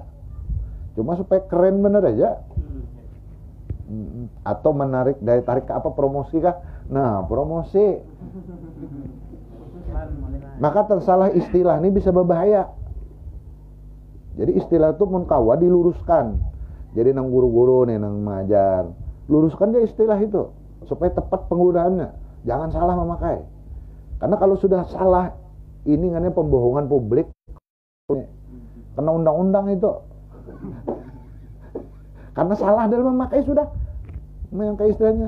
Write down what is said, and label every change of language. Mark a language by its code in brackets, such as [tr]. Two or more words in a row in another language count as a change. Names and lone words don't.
[id] Cuma supaya keren bener aja. Atau menarik daya tarik ke apa, promosi kah? Nah, promosi. Maka tersalah istilah ini bisa berbahaya. [bjn] Jadi istilah itu munkawa diluruskan. Jadi nang guru-guru nih nang mengajar, [id] luruskan dia istilah itu supaya tepat penggunaannya. Jangan salah memakai. Karena kalau sudah salah, ini namanya pembohongan publik. Kena undang-undang itu. Karena salah dalam memakai sudah memakai istilahnya.